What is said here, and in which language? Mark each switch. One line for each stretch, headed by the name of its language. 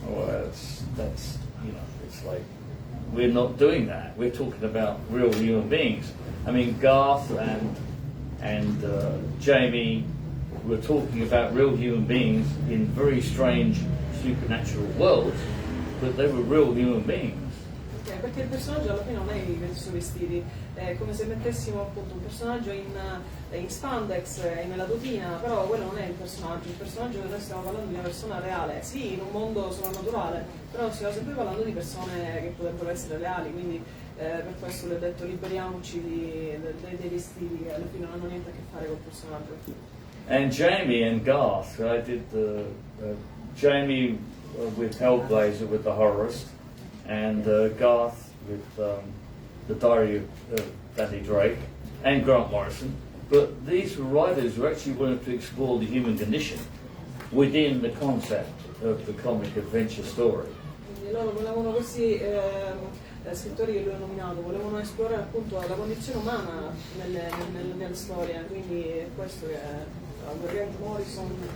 English: Oh, that's you know. It's like we're not doing that. We're talking about real human beings. I mean, Garth and Jamie were talking about real human beings in very strange supernatural worlds, but they were real human beings.
Italian: Perché il personaggio alla fine non è i suoi vestiti, è come se mettessimo appunto un personaggio in spandex, nella tutina, però quello non è il personaggio che noi stiamo parlando di una persona reale, sì, in un mondo sovrannaturale, però stiamo sempre parlando di persone che potrebbero essere reali, quindi per questo le ho detto liberiamoci dei vestiti che alla fine non hanno niente a che fare col personaggio.
English: And Jamie and Garth, I did Jamie with Hellblazer with the Horrorist, and Garth with the Diary of Danny Drake, and Grant Morrison. But these were writers who actually wanted to explore the human condition within the concept of the comic adventure story.
Italian: Quindi loro volevano questi scrittori che lui ha nominato, volevano esplorare appunto la condizione umana nelle storie, quindi è questo che Grant Morrison.